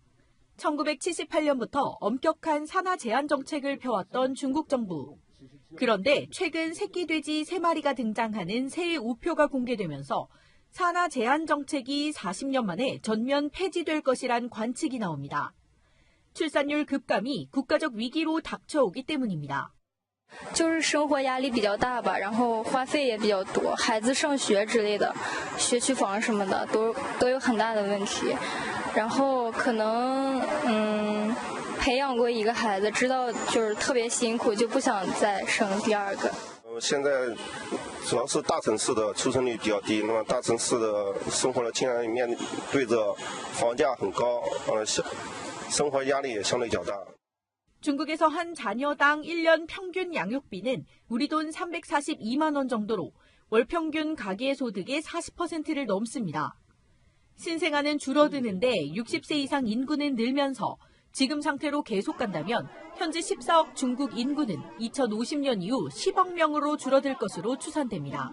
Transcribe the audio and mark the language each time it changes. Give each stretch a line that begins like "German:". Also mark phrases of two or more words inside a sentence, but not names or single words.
Korean: 1978년부터 엄격한 산하 제한 정책을 펴왔던 중국 정부. 그런데 최근 새끼 돼지 3마리가 등장하는 새 우표가 공개되면서 산하 제한 정책이 40년 만에 전면 폐지될 것이란 관측이 나옵니다. 출산율 급감이 국가적 위기로 닥쳐오기 때문입니다.
Chinese: 就是生活压力比较大吧，然后花费也比较多，孩子上学之类的，学区房什么的都有很大的问题。然后可能培养过一个孩子，知道就是特别辛苦，就不想再生第二个。现在主要是大城市的出生率比较低，那么大城市的生活的竟然面对着房价很高，生活压力也相对较大。
Korean: 중국에서 한 자녀당 1년 평균 양육비는 우리 돈 342만 원 정도로 월 평균 가계소득의 40%를 넘습니다. 신생아는 줄어드는데 60세 이상 인구는 늘면서 지금 상태로 계속 간다면 현재 14억 중국 인구는 2050년 이후 10억 명으로 줄어들 것으로 추산됩니다.